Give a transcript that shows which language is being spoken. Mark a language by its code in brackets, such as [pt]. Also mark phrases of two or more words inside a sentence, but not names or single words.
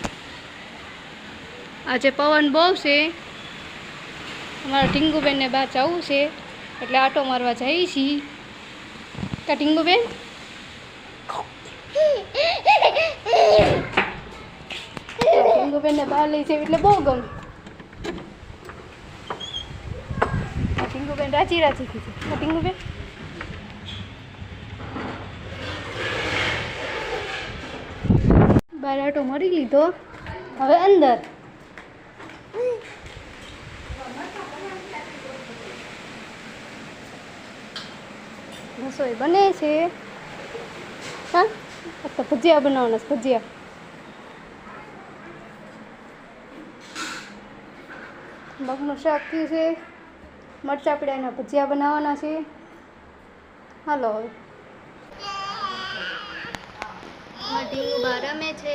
[gu] આજે પવન બહુ છે। અમારા ટીંગુબેન ને બહાર જાવું છે એટલે આંટો મારવા જઈએ છીએ। કા ટીંગુબેન ટીંગુબેન ને બહાર લઈ જાવી એટલે બહુ ગમે। ટીંગુબેન રાજી રાજી થઈ જાય। ટીંગુબેન બાર આંટો મારી લીધો, હવે અંદર। રસોઈ બને છે। હા તો ભજિયા બનાવવાના છે। ભજિયા મગનું શાક થયું છે। મરચાં પીડાના ભજીયા બનાવવાના છે। હાલો હવે ટીંગુ બહાર રમે છે।